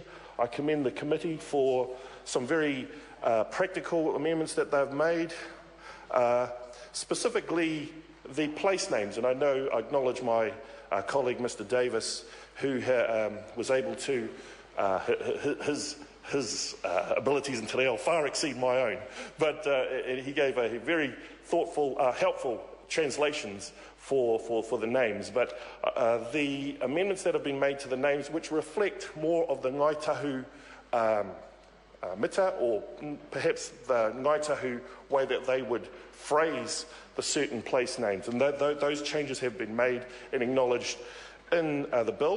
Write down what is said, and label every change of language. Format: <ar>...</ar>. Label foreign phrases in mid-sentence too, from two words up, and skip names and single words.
<en>I commend the committee for some very practical amendments that they've made, specifically the place names. And I acknowledge my colleague, Mr. Davis, who was able to, his abilities in te reo far exceed my own, but he gave a very thoughtful, helpful translations for the names. But the amendments that have been made to the names, which reflect more of the Ngai Tahu mita, or perhaps the Ngai Tahu way that they would phrase the certain place names, and those changes have been made and acknowledged in the bill.</en>